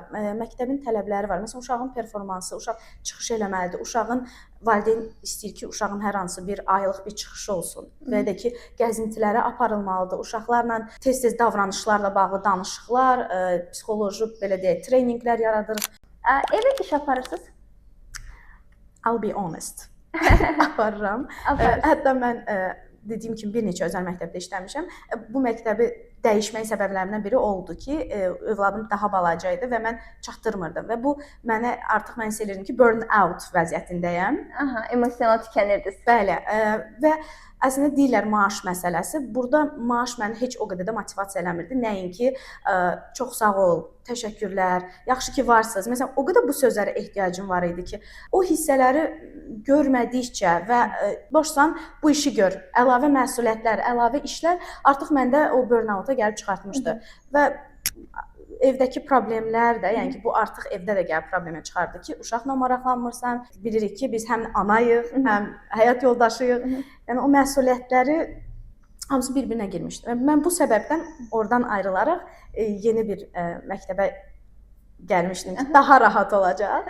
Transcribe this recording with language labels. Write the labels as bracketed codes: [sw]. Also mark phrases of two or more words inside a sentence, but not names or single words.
[az] Məktəbin tələbləri var. Məsələn, uşağın performansı, uşaq çıxış eləməlidir. Uşağın valideyn istəyir ki, uşağın hər hansı bir aylıq bir çıxışı olsun. Və ya da ki, gəzintilərə aparılmalıdır. Uşaqlarla tez-tez davranışlarla bağlı danışıqlar, psixoloji, belə deyək, treyninqlər yaradırıq. Evə iş aparırsınız? [en] I'll be honest. [az] Aparıram. Hətta mən dediyim kimi bir neçə özəl məktəbdə işləmişəm. Bu məktəbi dəyişmək səbəblərindən biri oldu ki, övladım daha balaca idi və mən çatdırmırdım və bu mənə artıq mən hiss edirdim ki, [en] burn out [az] vəziyyətindəyəm. Emosional tükənirdiniz. Bəli. Və əslində deyirlər maaş məsələsi. Burada maaş məni heç o qədər də motivasiya eləmirdi. Nəinki çox sağ ol, təşəkkürlər, yaxşı ki varsınız. Məsələn, o qədər bu sözlərə ehtiyacım var idi ki, o hissələri görmədikcə və boşsan bu işi gör, əlavə məsuliyyətlər, əlavə işlər artıq məndə o burn-out-a gəlib çıxartmışdı. Və evdəki problemlər də, yəni ki, bu artıq evdə də gəlib problemə çıxardı ki, uşaqla maraqlanmırsan, bilirik ki, biz həm anayıq, həm həyat yoldaşıyıq. Yəni o məsuliyyətləri hamısı bir-birinə girmişdi. Mən bu səbəbdən oradan ayrılaraq yeni bir məktəbə gəlmişdim ki, daha rahat olacaq.